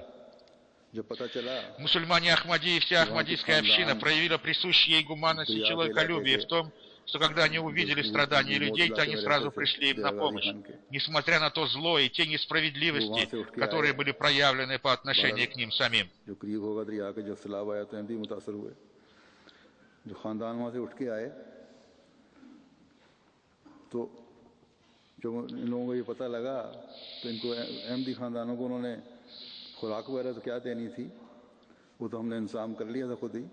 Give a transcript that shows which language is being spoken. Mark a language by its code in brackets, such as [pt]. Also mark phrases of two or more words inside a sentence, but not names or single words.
[ru] Мусульмане Ахмади и вся ахмадийская община проявила присущие ей гуманность и человеколюбие в том, что когда они увидели страдания людей, то они сразу пришли им на помощь, несмотря на то зло и те несправедливости, которые были проявлены по отношению к ним самим. [ur] جب ان لوگوں کو یہ پتہ لگا تو ان کو احمدی خاندانوں کو انہوں نے خوراک وغیرہ تو کیا دینی تھی، وہ تو ہم نے انتظام کر لیا تھا خود ہی.